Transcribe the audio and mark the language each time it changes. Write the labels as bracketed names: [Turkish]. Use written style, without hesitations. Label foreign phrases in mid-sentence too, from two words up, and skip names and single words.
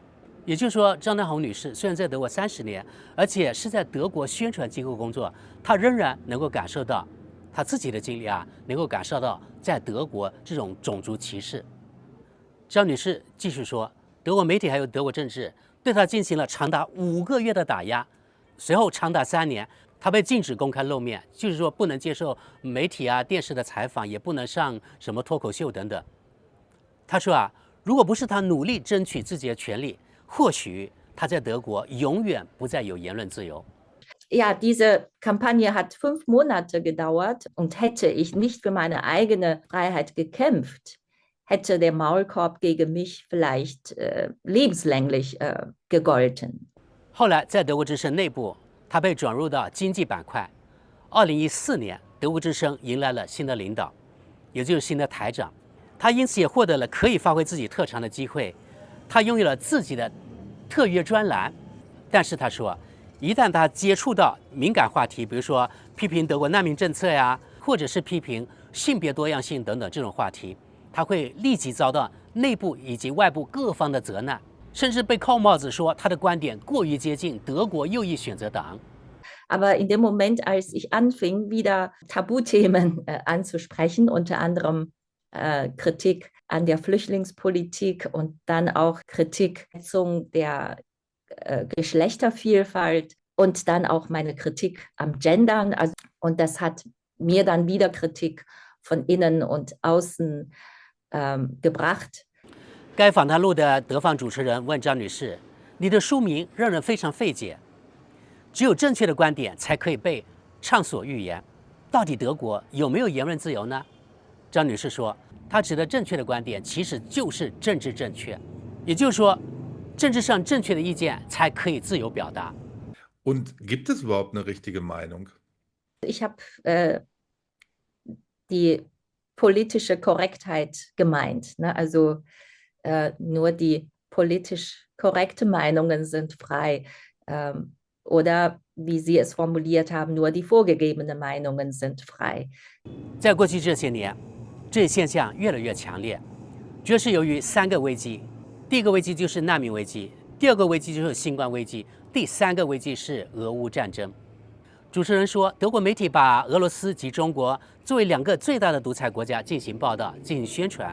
[Chinese] 也就是說，張丹紅女士雖然在德國30年，而且是在德國宣傳機構工作，她仍然能夠感受到她自己的經歷能夠感受到在德國這種種族歧視。張女士繼續說，德國媒體還有德國政治對她進行了長達5個月的打壓，隨後長達3年，她被禁止公開露面，就是說不能接受媒體電視的採訪，也不能上什麼脫口秀等等。她說如果不是她努力爭取自己的權利，或許她在德國永遠不再有言論自由。 [German] Ja, diese Kampagne hat 5 Monate gedauert und hätte ich nicht für meine eigene Freiheit gekämpft, hätte der Maulkorb gegen mich vielleicht lebenslänglich gegolten. [Chinese] 後來在德國之聲內部，他被轉入到經濟板塊。2014年，德國之聲迎來了新的領導，也就是新的台長。他因此也獲得了可以發揮自己特長的機會。他擁有了自己的特約專欄，但是他說，一旦他接觸到敏感話題，比如說批評德國難民政策或者是批評性別多樣性等等這種話題，他會立即遭到內部以及外部各方的責難，甚至被扣帽子說他的觀點過於接近德國右翼選擇黨。 [German] Aber in dem Moment, als ich anfing, wieder Tabuthemen anzusprechen, unter anderem Kritik an der Flüchtlingspolitik und dann auch Kritik der Geschlechtervielfalt und dann auch meine Kritik am Gendern. Und das hat mir dann wieder Kritik von innen und außen gebracht. [Chinese] 該訪談錄的德方主持人問張女士：“你的書名讓人非常費解。” 只有正確的觀點才可以被暢所欲言。到底德國有沒有言論自由呢？張女士說，她指的正確的觀點其實就是政治正確，也就是說，政治上正確的意見才可以自由表達。 [German] Und gibt es überhaupt eine richtige Meinung? Ich habe die politische Korrektheit gemeint, ne? Also nur die politisch korrekte Meinungen sind frei. Oder wie Sie es formuliert haben, nur die vorgegebenen Meinungen sind frei. [Chinese] 在過去這些年，這現象越來越強烈，主要是由於3個危機。第一個危機就是難民危機，第二個危機就是新冠危機，第3個危機是俄烏戰爭。主持人說，德國媒體把俄羅斯及中國作為2個最大的獨裁國家進行報道、進行宣傳。